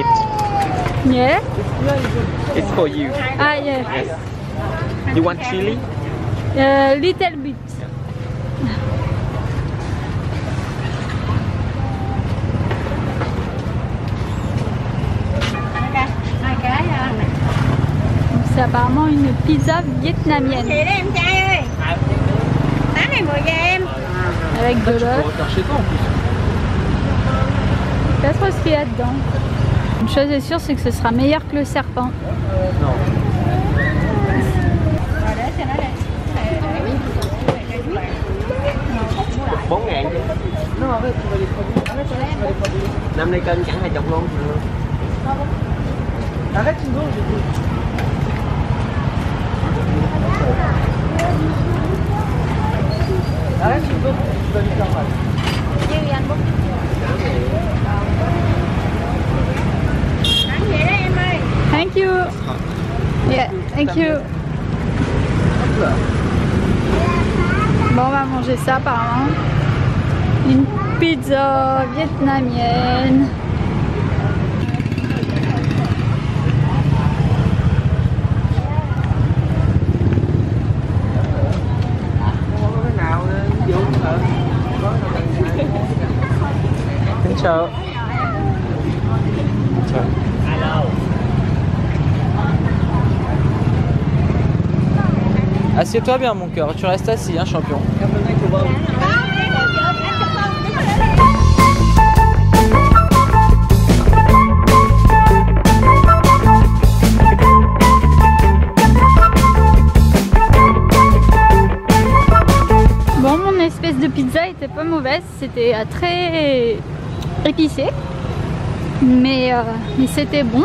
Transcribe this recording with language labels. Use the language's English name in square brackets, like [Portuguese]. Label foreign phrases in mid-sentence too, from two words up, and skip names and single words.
[English] Yeah? It's for you. Ah, yeah. Yes. You want chili? Little bit. [French] C'est apparemment une pizza vietnamienne. Avec de Tu peux l'œuf. refaire chez toi en plus. Pas trop ce qu'il y a dedans. Une chose est sûre, c'est que ce sera meilleur que le serpent. Non. [Vietnamese] Bốn ngàn chứ. Năm nay cân chẳng 20 luôn. [French] Arrête une seconde, j'ai dit. Arrête une seconde, tu vas lui faire mal. [English] Thank you. Yeah, thank you. [French] Bon, on va manger ça apparemment. Une pizza vietnamienne. [Vietnamese] Xin chào. Chào. [French] Assieds-toi bien mon cœur, tu restes assis, hein, champion. Bon, mon espèce de pizza était pas mauvaise, c'était très épicé, mais c'était bon.